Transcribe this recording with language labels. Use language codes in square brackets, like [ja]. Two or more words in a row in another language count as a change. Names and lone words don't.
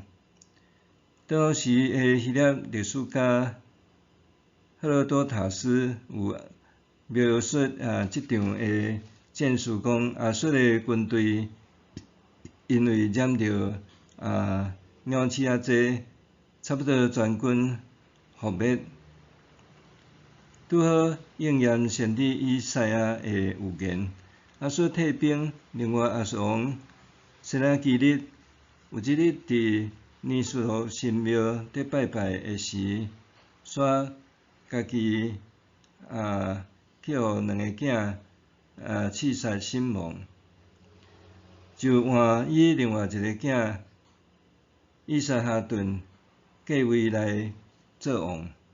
[nan] 当时的希腊历史家赫罗多塔斯有描述即场的战事，讲亚述的军队因为染着鸟鼠仔济，差不多全军覆灭。拄好应验先知以赛亚的预言。亚述退兵，另外亚述王先拿基立有一日伫年属神庙伫拜拜的时，煞家己去互2个囝刺杀身亡，就换伊另外1个囝以撒哈顿继位来做王。